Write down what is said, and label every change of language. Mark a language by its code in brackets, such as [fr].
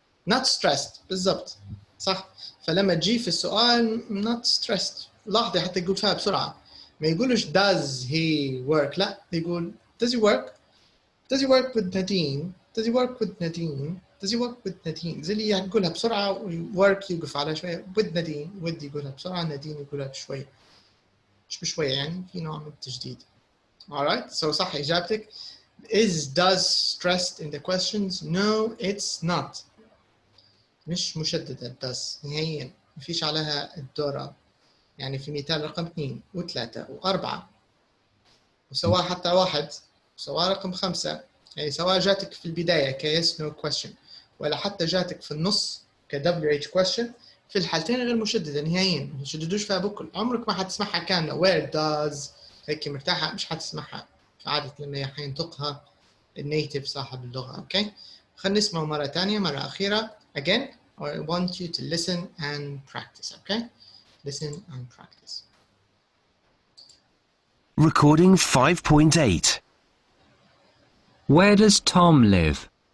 [en] not stressed [ar] بالضبط صح. فلما تجي في السؤال not stressed لاحظي حتى يقول فيها بسرعة، ما يقولش [en] does he work، [ar] لا يقول [en] does he work with Nadine [ar] does he work with Nadine does he work with Nadine، زي اللي يعني يقولها بسرعة work يوقف على شوية with Nadine with يقولها بسرعة Nadine يقولها بشوية مش بشوية يعني في نوع من التجديد. [en] alright so [ar] صح إجابتك [en] is does stressed in the questions. No it's not، [ar] مش مشددة does نهائيا، ما فيش عليها الدورة. يعني في مثال رقم 2 و3 و4 وسواء حتى 1 وسواء رقم 5، يعني سواء جاتك في البداية ك yes no question ولا حتى جاتك في النص ك WH question، في الحالتين غير مشددة نهائيا، ما تشددوش فيها بكل. عمرك ما حتسمعها كاملة [en] where does [ar] هيك مرتاحة، مش حتسمعها في عادة لما حينطقها النيتيف صاحب اللغة. اوكي خلينا نسمعه مرة ثانية مرة أخيرة again. [en] I want you to listen and practice. Okay listen and practice. Recording 5.8. Where does Tom live?